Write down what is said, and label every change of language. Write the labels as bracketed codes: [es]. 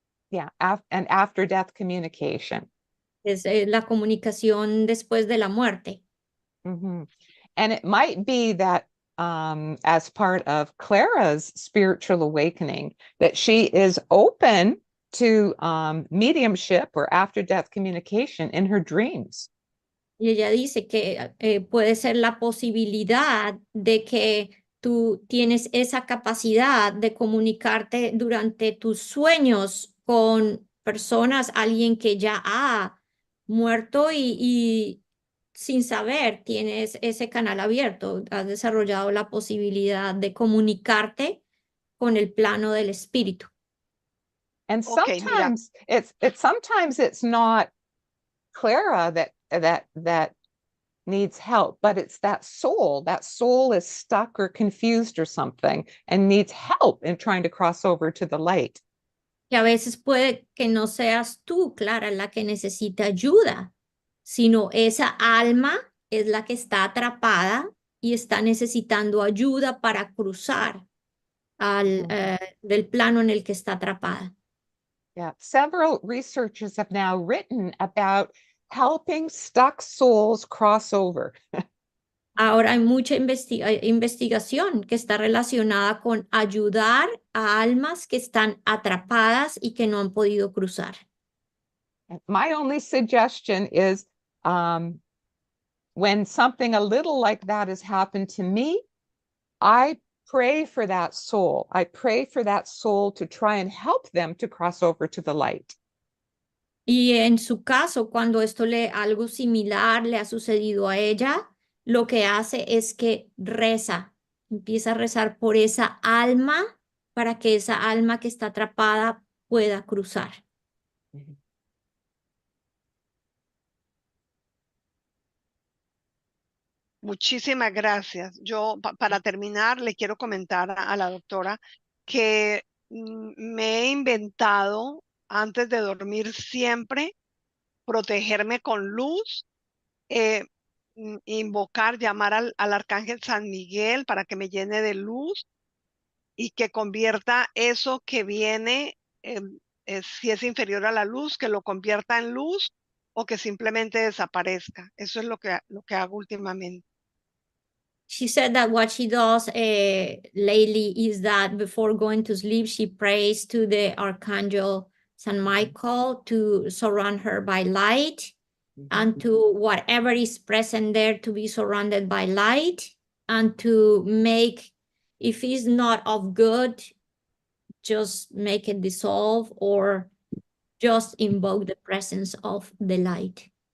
[en] Yeah, and after-death communication. [es] Es la comunicación después de la muerte. Mm-hmm. [en] And it might be that as part of Clara's spiritual awakening, that she is open to mediumship or after-death communication in her dreams. [es] Y ella dice que puede ser la posibilidad de que tú tienes esa capacidad de comunicarte durante tus sueños con personas, alguien que ya ha muerto y sin saber tienes ese canal abierto, has desarrollado la posibilidad de comunicarte con el plano del espíritu. [en] And [es] Okay, mira. [en] sometimes it's not Clara that needs help, but it's that soul. That soul is stuck or confused or something and needs help in trying to cross over to the light. [es] Que a veces puede que no seas tú, Clara, la que necesita ayuda, sino esa alma es la que está atrapada y está necesitando ayuda para cruzar del plano en el que está atrapada. [en] Yeah, several researchers have now written about helping stuck souls cross over. [es] Ahora hay mucha investigación que está relacionada con ayudar a almas que están atrapadas y que no han podido cruzar. [en] My only suggestion is when something a little like that has happened to me, I pray for that soul. I pray for that soul to try and help them to cross over to the light. [es] Y en su caso, cuando algo similar le ha sucedido a ella, lo que hace es que reza, empieza a rezar por esa alma para que esa alma que está atrapada pueda cruzar. Muchísimas gracias. Yo, para terminar, le quiero comentar a la doctora que me he inventado antes de dormir siempre protegerme con luz, invocar, llamar al arcángel San Miguel para que me llene de luz y que convierta eso que viene, si es inferior a la luz, que lo convierta en luz o que simplemente desaparezca. Eso es lo que hago últimamente. [en] She said that what she does lately is that before going to sleep, she prays to the Archangel San Michael to surround her by light and to whatever is present there to be surrounded by light and to make, if it's not of good, just make it dissolve or just invoke the presence of the light.